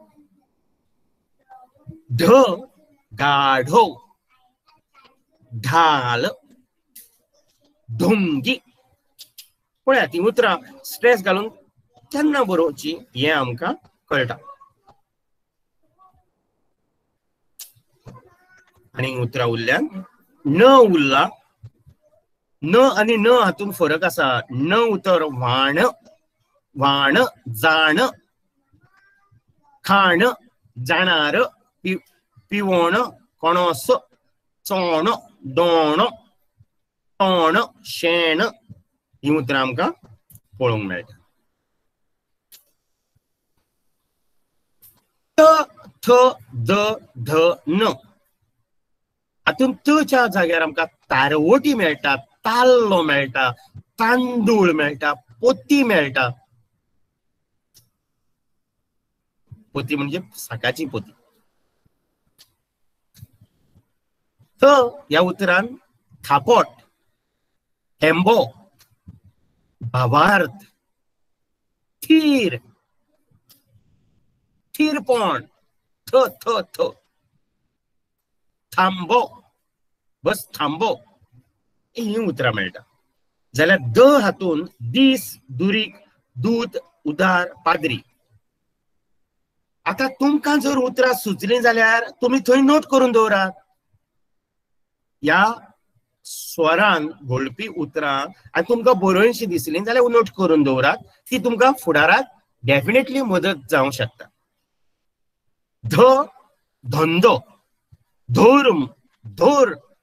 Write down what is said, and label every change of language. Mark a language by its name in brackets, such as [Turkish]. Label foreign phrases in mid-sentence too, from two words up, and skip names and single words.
[Konkani] ढ गाढो ढाल ढोंगी पळयात ती उतरां स्ट्रेस घालून केन्ना बरोवची हे आमकां कळटा आनी उतरां उरल्यान न उरला न आनी न हातून फरक आसा न उतर व्हाण व्हाण जाण खाण जाणार पिवण कणस चोण दोण तोण शेण ही उतरां आमकां पळोवंक मेळटा त थ द ध न हातून तच्या जाग्यार आमकां तारवटी मेळटा ताल्लो मेळटा तांदूळ मेळटा पोती मेळटा पोती म्हणजे साकाची पोती थ ह्या उतरान थापट हेंबो भावार्थ थीर थीरपण थ थ थ थांबो बस थांबो ही उतरां मेळटा जाल्यार द हातून दीस दुरीक दूध उदार पाद्री आता तुमकां जर उतरां सुचलीं जाल्यार तुमी थंय नोट करून दवरात ह्या स्वरान घोळपी उतरां आनी तुमकां बरोवनशी दिसलीं जाल्यार नोट करून दवरात ती तुमकां फुडाराक डेफिनेटली मदत जावंक शकता ध धंदो धोर्म धोर